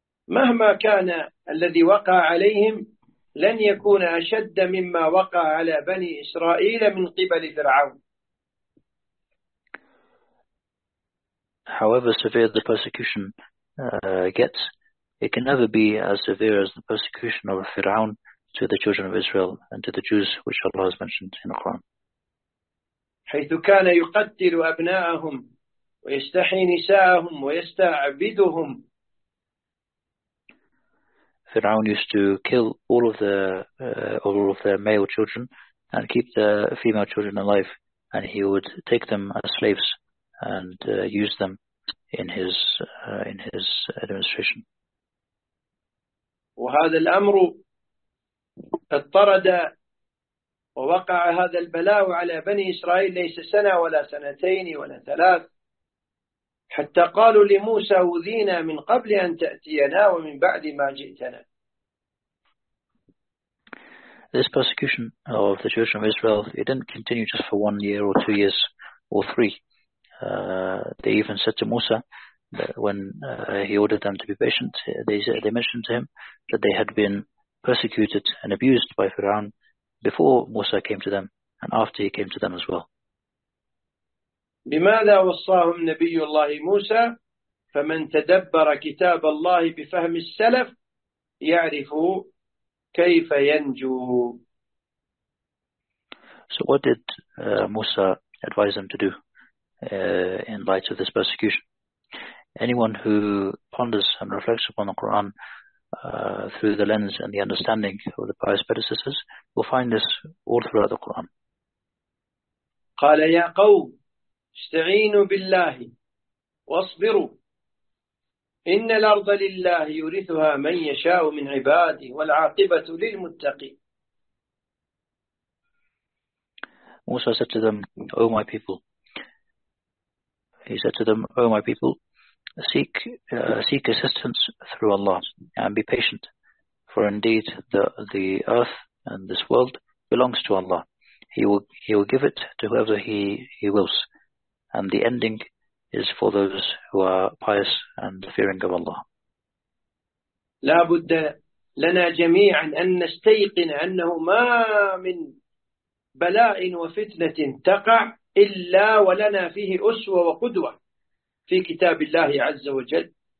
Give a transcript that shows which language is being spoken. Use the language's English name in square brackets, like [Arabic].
[Arabic] مهما كان الذي وقع عليهم لن يكون أشد مما وقع على بني إسرائيل من قبل فرعون. [English] However severe the persecution gets, it can never be as severe as the persecution of Fir'aun to the children of Israel and to the Jews, which Allah has mentioned in the Quran. [Arabic] حيث كان يقتل أبناءهم ويستحيي نساءهم ويستعبدهم. [English] Fir'aun used to kill all of their male children and keep the female children alive, and he would take them as slaves and use them in his administration. [Arabic] وهذا الأمر اضطرد ووقع هذا البلاء على بني إسرائيل ليس سنة ولا سنتين ولا ثلاث حتى قالوا لموسى أوذينا من قبل أن تأتينا ومن بعد ما جئتنا. [English] This persecution of the children of Israel, it didn't continue just for 1 year or 2 years or three. They even said to Musa, when he ordered them to be patient, they mentioned to him that they had been persecuted and abused by Fir'aun before Musa came to them and after he came to them as well. [Arabic] لماذا وصاهم نبي الله موسى فمن تدبر كتاب الله بفهم السلف يعرف كيف ينجو. [English] So what did Musa advise them to do in light of this persecution? Anyone who ponders and reflects upon the Quran through the lens and the understanding of the pious predecessors will find this all throughout the Quran. [Arabic] قال يا قوم استعينوا بالله واصبروا إن الأرض لله يورثها من يشاء من عباده والعاقبة للمتقين. [English] Musa said to them, O my people, he said to them, O my people, seek assistance through Allah and be patient, for indeed the earth and this world belongs to Allah. He will give it to whoever he wills, and the ending is for those who are pious and fearing of Allah. [Arabic] لا بد لنا جميعا أن نستيقن أنه ما من بلاء وفتنة تقع إلا ولنا فيه أسوة وقدوة في كتاب الله عز وجل.